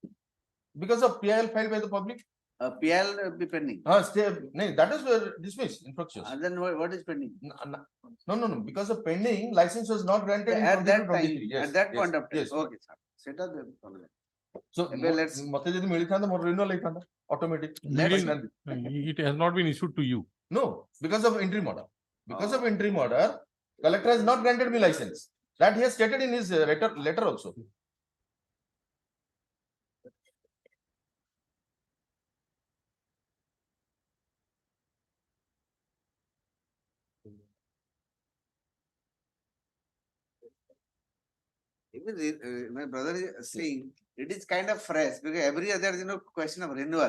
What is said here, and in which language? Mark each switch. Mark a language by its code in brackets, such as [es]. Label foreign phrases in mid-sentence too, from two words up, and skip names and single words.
[en] because of PIL filed by the public. PL be pending. That is dismissed infructuous. Then what is pending? No. Because of pending, license was not granted in At that 22-23. time, Yes, at that yes, point of time. yes. Okay, sir. Set up the problem. So Well, let's- [or] ମତେ ଯଦି ମିଳିଥାନ୍ତା ମୋର renewal ହେଇଥାନ୍ତା automatic. [en] It has not been issued to you. No, because of interim order. Because of interim order, collector has not granted me license. That he has stated in his letter also. Even my brother is saying it is kind of fresh because every other question of renewal.